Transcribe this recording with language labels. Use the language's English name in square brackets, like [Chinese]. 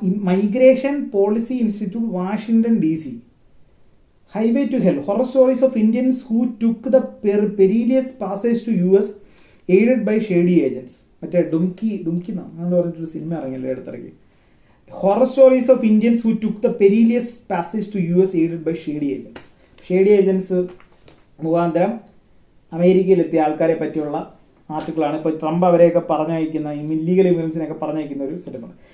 [English] Migration policy institute, Washington DC. Highway to Hell, horror stories of Indians who took the perilous passage to US aided by shady agents. [Malayalam] മറ്റേ ഡുംകി എന്ന് പറഞ്ഞിട്ടൊരു cinema ഇറങ്ങിയല്ലോ അടുത്തിറങ്ങി. [English] Horror stories of Indians who took the perilous passage to US aided by shady agents. [Malayalam] Shady agents മുഖാന്തരം അമേരിക്കയിലെത്തിയ ആൾക്കാരെ പറ്റിയുള്ള ആർട്ടിക്കിളാണ്. ഇപ്പോൾ Trump അവരെയൊക്കെ പറഞ്ഞയക്കുന്ന illegal ഇമിഗ്രൻസിനെയൊക്കെ പറഞ്ഞയക്കുന്ന ഒരു സെറ്റപ്പാണ്.